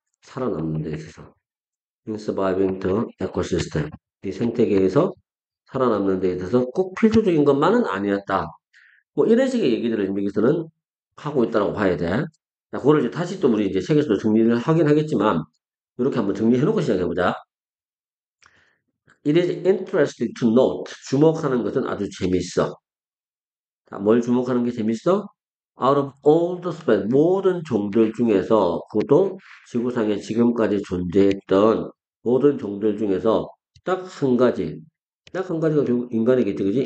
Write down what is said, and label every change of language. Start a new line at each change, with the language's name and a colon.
Korean: 살아남는 데 있어서.
English: in surviving the ecosystem.
Korean: 이 생태계에서 살아남는 데 있어서 꼭 필수적인 것만은 아니었다. 뭐 이런 식의 얘기들을 여기서는 하고 있다고 봐야 돼. 자, 그거를 이제 다시 또 우리 이제 책에서도 정리를 하긴 하겠지만 이렇게 한번 정리해놓고 시작해보자.
English: It is interesting to note.
Korean: 주목하는 것은 아주 재밌어. 자, 뭘 주목하는 게 재밌어?
English: Out of all the species,
Korean: 모든 종들 중에서 그것도 지구상에 지금까지 존재했던 모든 종들 중에서 딱 한 가지가 결국 인간이겠지, 그지?